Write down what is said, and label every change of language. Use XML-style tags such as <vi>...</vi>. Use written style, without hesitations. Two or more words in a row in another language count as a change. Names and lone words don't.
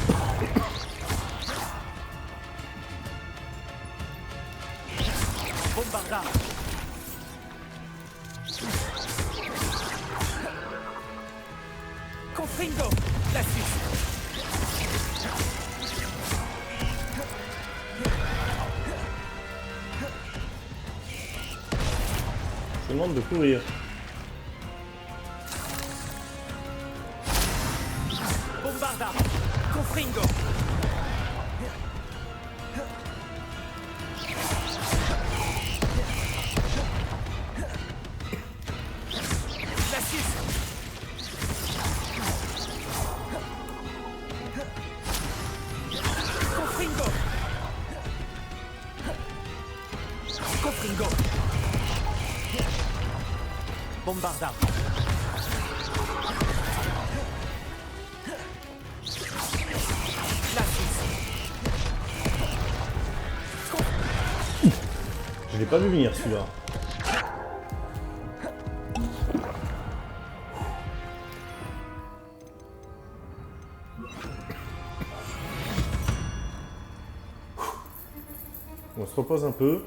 <fr>Bombarda. Confringo. Glacis. Je demande de courir. Bombarda. Confringo. Glacis. Confringo. Confringo. Bombarda. Glacis. Je l'ai pas vu venir celui-là. On se repose un peu.</fr>